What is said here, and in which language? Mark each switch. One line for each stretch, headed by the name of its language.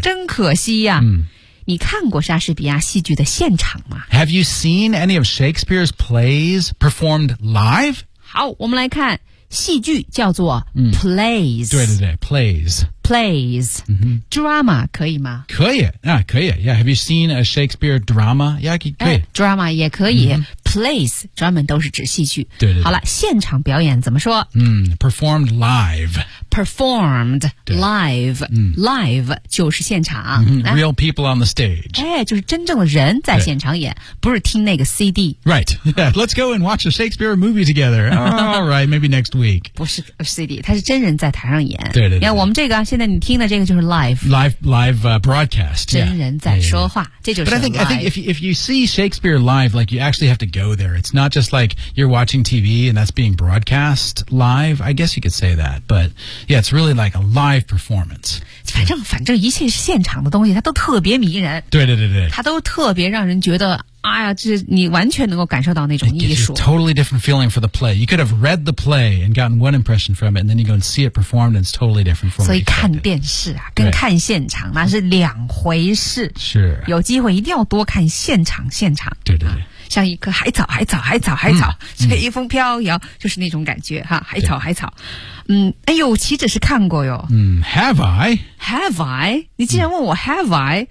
Chinese: 真可惜呀、你看过莎士比亚戏剧的现场吗
English: Have you seen any of Shakespeare's plays performed live?
Chinese: 好我们来看戏剧叫做 plays.、对对对 plays. Plays,、drama 可以吗？可以啊，可以。
English: Yeah, have you seen a Shakespeare drama? Yeah,
Chinese: 可以。 Drama 也可以。Plays 专门都是指戏剧。对, 对对。好了，现场表演怎么说？
English: Performed live. Performed live. Live
Chinese: 就是现场。
English: Real people on the stage.
Chinese: 哎，就是真正的人在现场演，不是听那个 CD.
English: Right. Yeah, let's go and watch a Shakespeare movie together. All right, maybe next week.
Chinese: 不是 CD, 它是真人在台上演。对对对。你看我们这个。现在你听的这个就是 live
English: broadcast
Chinese: 真人在说话 这就是
English: live But I think if you see Shakespeare live like you actually have to go there it's not just like you're watching TV and that's being broadcast live I guess you could say that but yeah it's really like a live performance
Chinese: 反正一切是现场的东西它都特别迷人对对对对它都特别让人觉得哎呀这你完全能够感受到那种艺术
English: It gives you a totally different feeling for the play You could have read the play and gotten one impression from it And then you go and see it performed And it's totally different from what you expected
Chinese: 所以看电视啊跟看现场那是两回事是有机会一定要多看现场对对对、像一颗海草随风飘摇就是那种感觉哈海草哎呦岂止是看过哟
English: Have I?
Chinese: 你竟然问我
English: Have I?